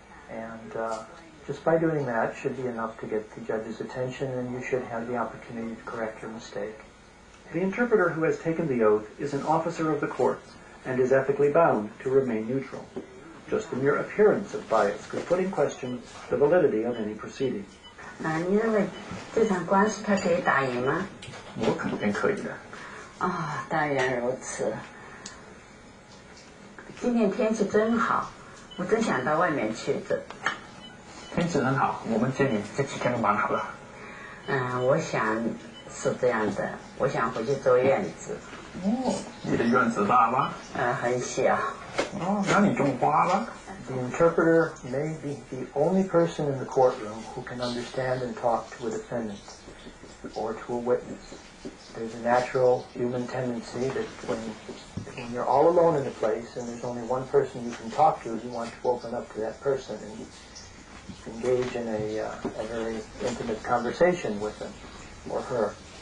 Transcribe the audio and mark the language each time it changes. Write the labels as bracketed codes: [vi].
[en] And just by doing that should be enough to get the judge's attention, and you should have the opportunity to correct your mistake. The interpreter who has taken the oath is an officer of the court and is ethically bound to remain neutral. Just the mere appearance of bias could put in question the validity of any proceeding. [zh] 你认为这场官司他可以打赢吗？我肯定可以的。当然如此。今天天气真好，我真想到外面去走。天气很好，我们这里这几天都蛮好的。我想是这样的，我想回去做院子。你的院子大吗？很小。那你种花吧。 [en] The interpreter may be the only person in the courtroom who can understand and talk to a defendant or to a witness. There's a natural human tendency that when you're all alone in a place and there's only one person you can talk to, you want to open up to that person and engage in a very intimate conversation with him or her.